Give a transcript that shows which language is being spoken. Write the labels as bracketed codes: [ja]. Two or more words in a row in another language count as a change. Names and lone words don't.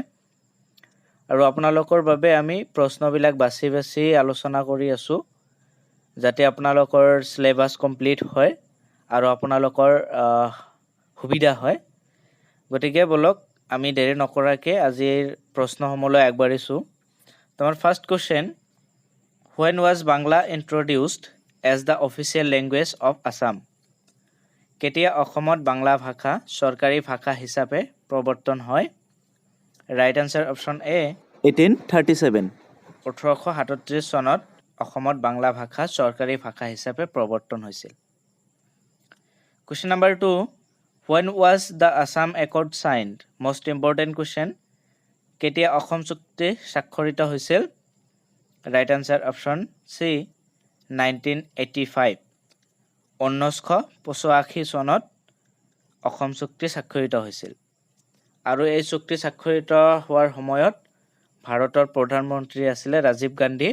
[as] আৰু আপোনালোকৰ বাবে আমি প্ৰশ্নবিলাক বাছি বাছি আলোচনা কৰি আছোঁ যাতে আপোনালোকৰ [en] syllabus complete [as] হয় আৰু আপোনালোকৰ সুবিধা হয়। গতিকে বলক আমি দেৰি নকৰাকৈ আজিৰ প্ৰশ্নসমূহলৈ আগবাঢ়িছোঁ। তোমাৰ [en] first question, when was Bangla introduced as the official language of Assam? [as] কেতিয়া অসমত বাংলা ভাষা চৰকাৰী ভাষা হিচাপে প্ৰৱৰ্তন হয়? [en] right answer option A 1837. [as] 1837 চনত অসমত বাংলা ভাষা চৰকাৰী ভাষা হিচাপে প্ৰৱৰ্তন হৈছিল। [en] question number 2, when was the Assam Accord signed? Most important question. [as] কেতিয়া অসম চুক্তি স্বাক্ষৰিত হৈছিল? [en] right answer option C 1985. [as] 1985 চনত অসম চুক্তি স্বাক্ষৰিত হৈছিল। আৰু এই চুক্তি স্বাক্ষৰিত হোৱাৰ সময়ত ভাৰতৰ প্ৰধানমন্ত্ৰী আছিলে ৰাজীৱ গান্ধী।